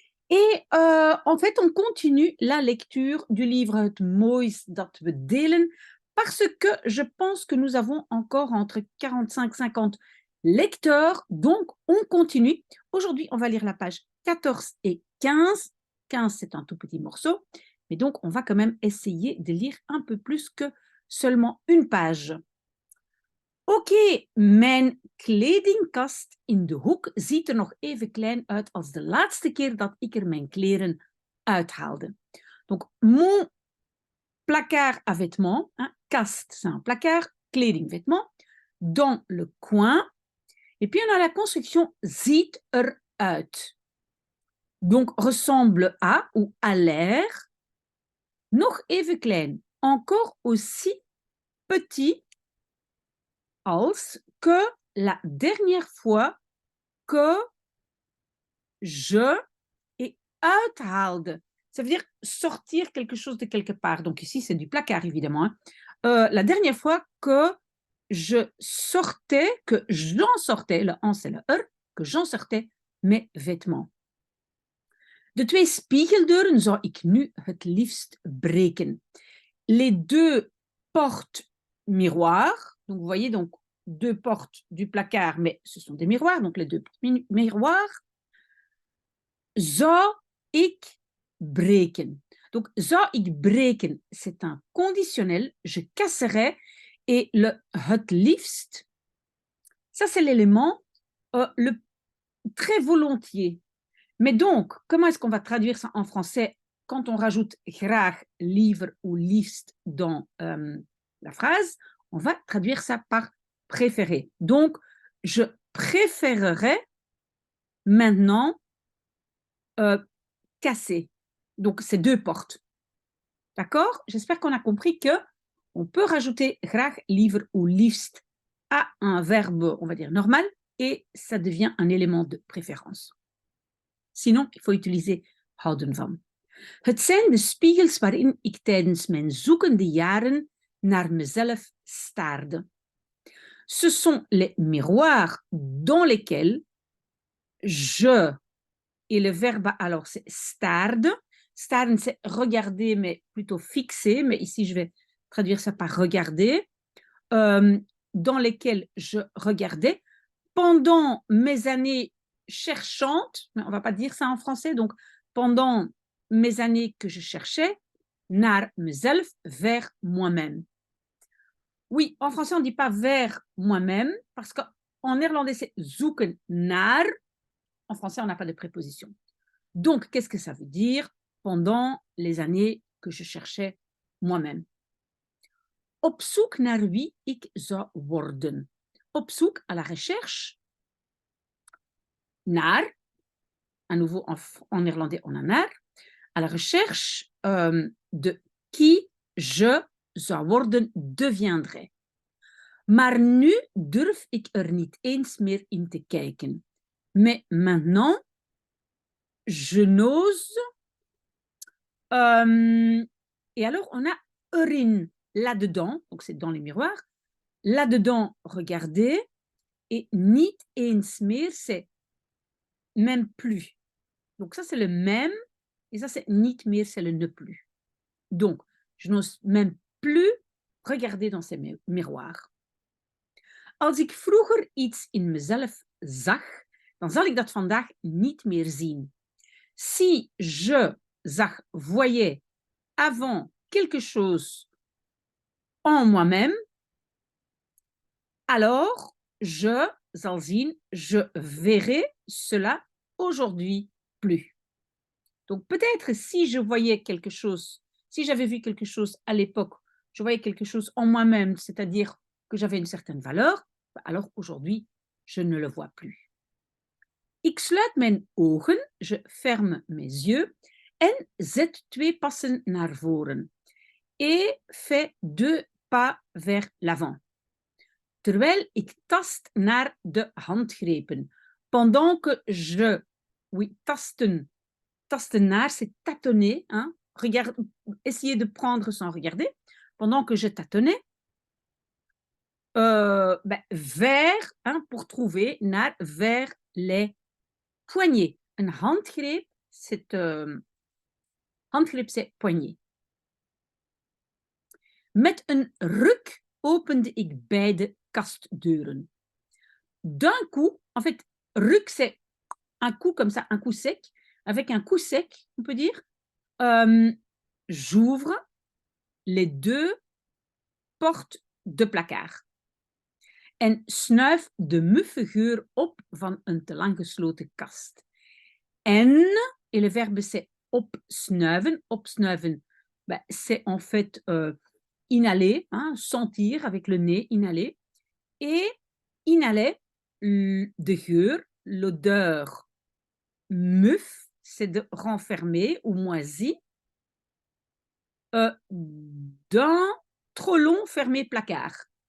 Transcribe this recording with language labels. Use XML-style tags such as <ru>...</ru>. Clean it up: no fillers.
<fr>Et en fait, on continue la lecture du livre Het Moois dat we delen parce que je pense que nous avons encore entre 45 et 50 lecteurs. Donc, on continue. Aujourd'hui, on va lire la page 14 et 15. 15, c'est un tout petit morceau. Mais donc, on va quand même essayer de lire un peu plus que seulement une page.</fr> <nl>Oké, mijn kledingkast in de hoek ziet er nog even klein uit als de laatste keer dat ik er mijn kleren uithaalde.</nl> <fr>Donc, mon placard à vêtements, hein, kast, c'est un placard, kleding, vêtements, dans le coin. Et puis, on a la construction</fr> <nl>ziet eruit.</nl> <fr>Donc, ressemble à ou à l'air.</fr> <nl>Nog even klein,</nl> <fr>encore aussi petit als que la dernière fois que je et uithaalde. Ça veut dire sortir quelque chose de quelque part. Donc ici, c'est du placard, évidemment. Hein. La dernière fois que je sortais, que j'en sortais, le en c'est le er, que j'en sortais mes vêtements.</fr> <nl>De twee spiegeldeuren zou ik nu het liefst breken.</nl> <fr>Les deux portes miroirs, donc vous voyez donc deux portes du placard, mais ce sont des miroirs, donc les deux miroirs,</fr> <nl>zou ik breken.</nl> <fr>Donc,</fr> <nl>zou ik breken,</nl> <fr>c'est un conditionnel, je casserai, et le</fr> <nl>het liefst,</nl> <fr>ça c'est l'élément le très volontiers. Mais donc, comment est-ce qu'on va traduire ça en français quand on rajoute graag, liever ou liefst dans la phrase? On va traduire ça par préférer. Donc, je préférerais maintenant casser. Donc, c'est deux portes. D'accord? J'espère qu'on a compris que on peut rajouter graag, liever ou liefst à un verbe, on va dire, normal, et ça devient un élément de préférence. Sinon, il faut utiliser</fr> <nl>houden van. Het zijn de spiegels waarin ik tijdens mijn zoekende jaren naar mezelf staarde.</nl> <fr>Ce sont les miroirs dans lesquels je, et le verbe alors c'est staarde. Staarden, c'est regarder, mais plutôt fixer, mais ici je vais traduire ça par regarder, dans lesquels je regardais pendant mes années cherchantes, mais on ne va pas dire ça en français, donc pendant mes années que je cherchais,</fr> <nl>naar mezelf,</nl> <fr>vers moi-même. Oui, en français, on ne dit pas vers moi-même, parce qu'en néerlandais, c'est</fr> <nl>zoeken naar.</nl> <fr>En français, on n'a pas de préposition. Donc, qu'est-ce que ça veut dire pendant les années que je cherchais moi-même?</fr> <nl>Op zoek naar wie ik zou worden. Op zoek</nl> <fr>à la recherche. Naar, à nouveau en néerlandais, on a naar. À la recherche de qui je</fr> <nl>zou worden,</nl> <fr>deviendrai.</fr> <nl>Maar nu durf ik er niet eens meer in te kijken.</nl> <fr>Mais maintenant, je n'ose. Et alors, on a erin, là-dedans, donc c'est dans les miroirs. Là-dedans, regardez. Et</fr> <nl>niet eens meer,</nl> <fr>c'est même plus. Donc ça, c'est le même. Et ça, c'est</fr> <nl>niet meer,</nl> <fr>c'est le ne plus. Donc, je n'ose même plus regarder dans ces miroirs.</fr> <nl>Als ik vroeger iets in mezelf zag, dan zal ik dat vandaag niet meer zien.</nl> <fr>Si je zag, voyais avant quelque chose en moi-même, alors je</fr> <nl>zal zien,</nl> <fr>je verrai cela aujourd'hui plus. Donc peut-être si je voyais quelque chose, si j'avais vu quelque chose à l'époque, je voyais quelque chose en moi-même, c'est-à-dire que j'avais une certaine valeur, alors aujourd'hui, je ne le vois plus.</fr> <nl>Ik sluit mijn ogen,</nl> <fr>je ferme mes yeux,</fr> <nl>en zet twee passen naar voren.</nl> <fr>Et fais deux pas vers l'avant.</fr> <nl>Terwijl ik tast naar de handgrepen.</nl> <fr>Pendant que je, oui,</fr> <nl>tasten, tasten naar,</nl> <fr>c'est tâtonner, hein, essayer de prendre sans regarder. Pendant que je tâtonnais, vers, hein, pour trouver, naar, vers les poignets.</fr> <nl>Een handgreep, handgreep,</nl> <fr>c'est poignet.</fr> <nl>Met een ruk opende ik beide kastdeuren.</nl> <fr>D'un coup, en fait, ruk, c'est un coup comme ça, un coup sec. Avec un coup sec, on peut dire, j'ouvre les deux portes de placard.</fr> <nl>En snuif de muffe geur op van een te lang gesloten kast.</nl> <fr>En, et le verbe c'est opsnuiven. Opsnuiven, c'est en fait inhaler, hein, sentir avec le nez, inhaler. Et inhaler,</fr> <nl>de geur,</nl> <fr>l'odeur muf, c'est de renfermer ou moisi, d'un trop long fermé placard.</fr>